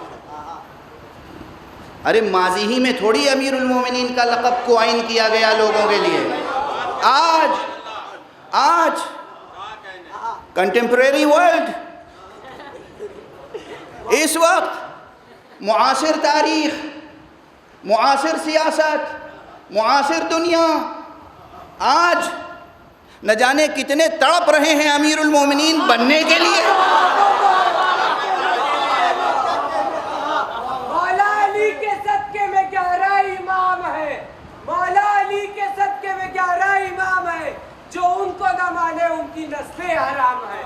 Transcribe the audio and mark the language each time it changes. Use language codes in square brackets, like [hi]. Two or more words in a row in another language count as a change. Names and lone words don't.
[ur] ارے ماضی ہی میں تھوڑی امیر المومنین کا لقب قائم کیا گیا لوگوں کے لیے، آج [en] contemporary world, [ur] اس وقت معاصر تاریخ، معاصر سیاست، معاصر دنیا آج نہ جانے کتنے تڑپ رہے ہیں امیر المومنین بننے کے لیے۔ مولا علی کے صدقے میں 11 امام ہے، مولا علی کے صدقے میں 11 امام ہے، جو ان کو نہ مانے ان کی نسلیں حرام ہے۔